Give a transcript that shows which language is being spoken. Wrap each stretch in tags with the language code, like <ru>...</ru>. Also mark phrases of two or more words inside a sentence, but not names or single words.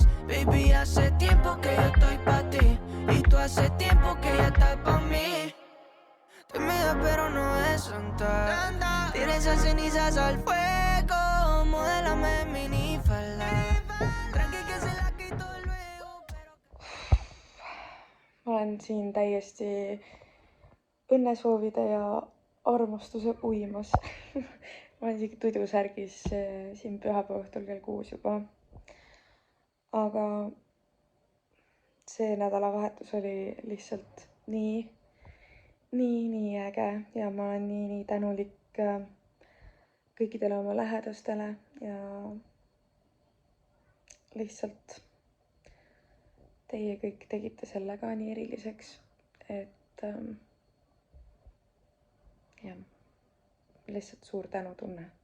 <es>Baby, hace tiempo que yo estoy pa' ti. Y tú hace tiempo que ya estás pa' mí. Tímida pero no es santa. Tira esas cenizas al fuego. Modélame minifalda. Tranqui que se la quito luego, pero...</es> <et>ma olen siin täiesti õnnesoovide ja armastuse uimas. ma olen isegi tudusärgis siin pühapäeva õhtul kell 6 juba. aga see nädalavahetus oli lihtsalt nii äge ja ma olen nii tänulik kõikidele oma lähedastele ja lihtsalt teie kõik tegite selle ka nii eriliseks, et jah, lihtsalt suur tänutunne.</et>